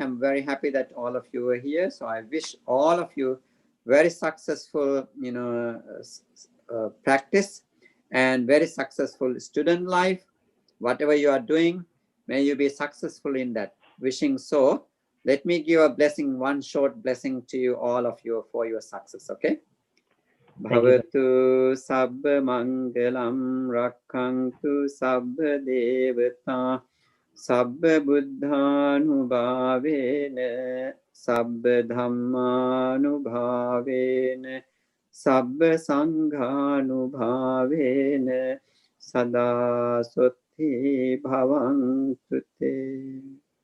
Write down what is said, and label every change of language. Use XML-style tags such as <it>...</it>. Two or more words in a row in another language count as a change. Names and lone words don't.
<en>I'm very happy that all of you are here. So I wish all of you very successful practice and very successful student life. Whatever you are doing, may you be successful in that. Wishing so. Let me give a blessing, one short blessing to you, all of you, for your success. Okay?</en> <pi>Bhavatu sabba mangalam rakhantu sabba devata sabba buddhanubhavena sabba dhammanubhavena sabba sanghanubhavena sada sotti bhavantu te.</pi>